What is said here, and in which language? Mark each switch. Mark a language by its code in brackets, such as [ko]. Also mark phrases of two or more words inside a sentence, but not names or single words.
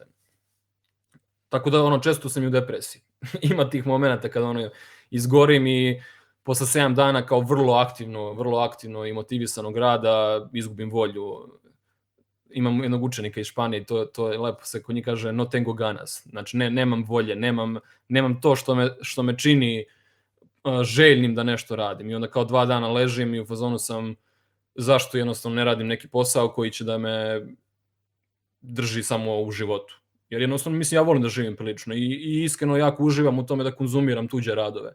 [sr] Tako da, često sam i u depresiji. Ima tih momenta kada izgorim i posle 7 dana kao vrlo aktivno i motivisanog rada izgubim volju. Imam jednog učenika iz Španije, to je lepo se kod njih kaže [es] no tengo ganas. [sr] Znači nemam volje, nemam to što me čini željnim da nešto radim. I onda kao 2 dana ležim i u fazonu sam zašto jednostavno ne radim neki posao koji će da me drži samo u životu. Jer jednostavno, mislim, ja volim da živim prilično i iskreno jako uživam u tome da konzumiram tuđe radove.